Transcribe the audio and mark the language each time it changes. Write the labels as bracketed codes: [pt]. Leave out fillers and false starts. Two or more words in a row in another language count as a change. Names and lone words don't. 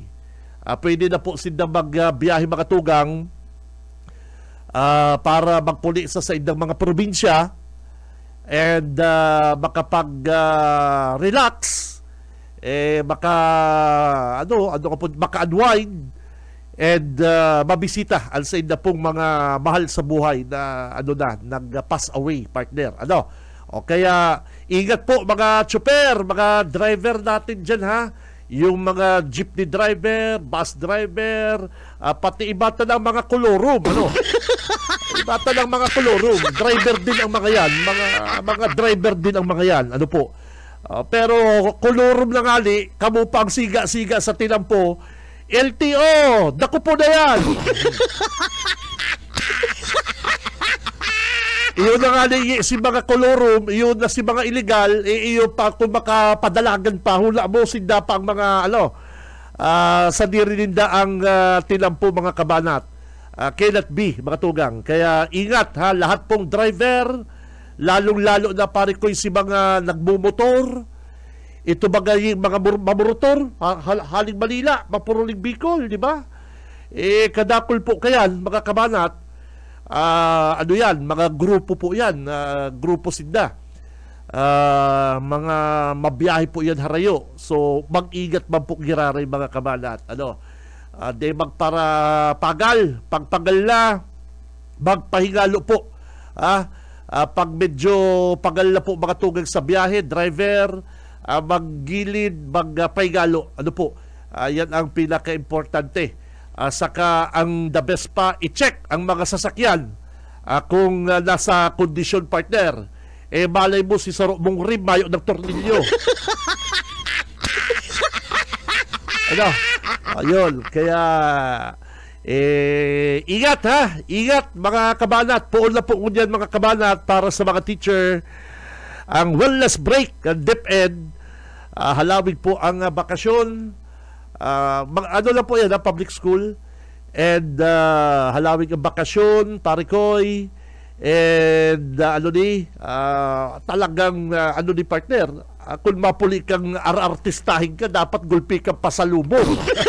[bik] Pwede na po sila magbiyahe mga tugang para magpuli sa indang mga probinsya and makapag-relax, maka-unwind and mabisita ang sa inda pong mga mahal sa buhay na nag- [en] pass away, [bik] partner. O kaya ingat po mga tsuper, mga driver natin dyan ha. [tl] Yung mga jeepney driver, bus driver, pati ibata ng mga kolorum. Ibata ng mga kolorum. Driver din ang mga yan. Mga driver din ang mga yan. [bik] Pero kolorum na ngali, kamo pang siga-siga sa tinampo, LTO, dako po na yan. Iyon na nga si mga kolorum, iyon na si mga illegal, iyon pa kung makapadalagan pa, hula mo sinda pa ang mga sa dirininda ang tinampo mga kabanat. [en] Cannot be, [bik] mga tugang. Kaya ingat ha, lahat pong driver, lalong-lalo na pare ko si mga nagmumotor, ito bagay mga mamotor, haling Manila, mapuruling Bicol, di ba? Kadakol po kayan, mga kabanat, mga grupo po yan, grupo sinda. Mga mabiyahe po yan harayo. So, mag-ingat man po giraray mga kabanat. De magparapagal, pagpagal na, magpahingalo po. Pag medyo pagal na po mga tugang sa biyahe, driver, maggilid, magpahingalo. [tl] Yan ang pinaka-importante. [bik] Saka ang [en] the best [bik] pa, i-check ang mga sasakyan kung nasa kondisyon, partner. Malay mo si Saro mong rim, mayo ng tornilyo. Ayun, kaya ingat ha, ingat mga kabanat. Poon na po ngunyan mga kabanat para sa mga teacher. Ang wellness break, ang DepEd, halawig po ang bakasyon. Lang po yan, [en] public school, [bik] and halawig ang bakasyon, parikoy, and talagang partner, kung mapuli kang artistahin ka, dapat gulpi kang pasalubong.